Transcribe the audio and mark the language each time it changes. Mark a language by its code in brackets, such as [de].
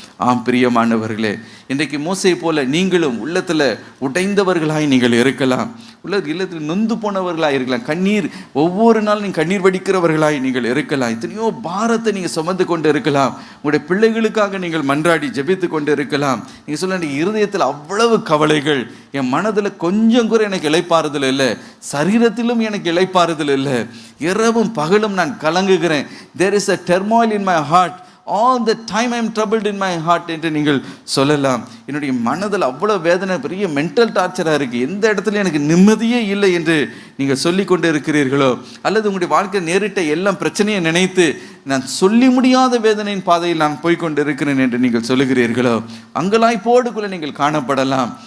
[ta] ஆம் பிரியமானவர்களே, இன்றைக்கு மோசையை போல நீங்களும் உள்ளத்தில் உடைந்தவர்களாய் நீங்கள் இருக்கலாம், இல்லத்தில் நொந்து போனவர்களாக இருக்கலாம், கண்ணீர் ஒவ்வொரு நாளும் நீங்கள் கண்ணீர் வடிக்கிறவர்களாய் நீங்கள் இருக்கலாம், எத்தனையோ பாரத்தை நீங்கள் சுமந்து கொண்டு இருக்கலாம், உங்களுடைய பிள்ளைகளுக்காக நீங்கள் மன்றாடி ஜெபித்து கொண்டு இருக்கலாம். நீங்கள் சொல்ல இருதயத்தில் அவ்வளவு கவலைகள், என் மனதில் கொஞ்சம் கூட எனக்கு இளைப்பாறுதல் இல்லை, சரீரத்திலும் எனக்கு இளைப்பாறுதல் இல்லை, இரவும் பகலும் நான் கலங்குகிறேன். [en] There is a turmoil in my heart, all the time I am troubled in my heart [ta] என்று நீங்கள் சொல்லலாம். என்னுடைய மனதில் அவ்வளோ வேதனை, பெரிய மென்டல் டார்ச்சராக இருக்குது, எந்த இடத்துல எனக்கு நிம்மதியே இல்லை என்று நீங்கள் சொல்லி கொண்டு இருக்கிறீர்களோ, அல்லது உங்களுடைய வாழ்க்கை நேரிட்ட எல்லாம் பிரச்சனையை நினைத்து நான் சொல்லி முடியாத வேதனையின் பாதையில் நான் போய்கொண்டு இருக்கிறேன் என்று நீங்கள் சொல்லுகிறீர்களோ, அங்கலாய்ப்போடுக்குள்ளே நீங்கள் காணப்படலாம்.